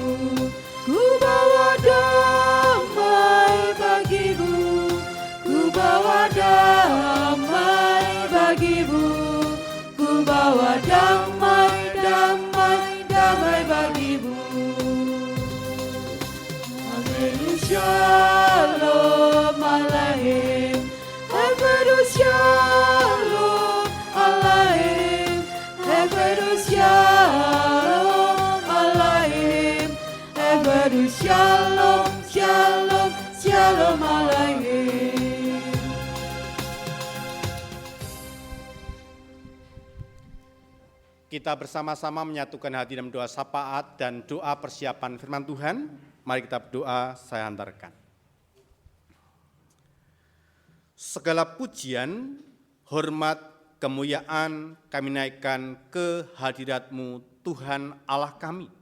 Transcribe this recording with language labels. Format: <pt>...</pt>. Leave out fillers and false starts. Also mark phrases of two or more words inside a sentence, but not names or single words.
<id>ku bawa damai bagimu, ku bawa damai bagimu, ku bawa damai, damai, damai bagimu. Amin.</id> <he>שלום עליכם, Amin. שלום עליכם, שלום עליכם, שלום, שלום, שלום עליכם.</he> <id>Kita bersama-sama menyatukan hati dalam doa syafaat dan doa persiapan firman Tuhan. Mari kita berdoa, saya hantarkan. Segala pujian, hormat, kemuliaan kami naikkan ke hadirat-Mu Tuhan Allah kami.</id>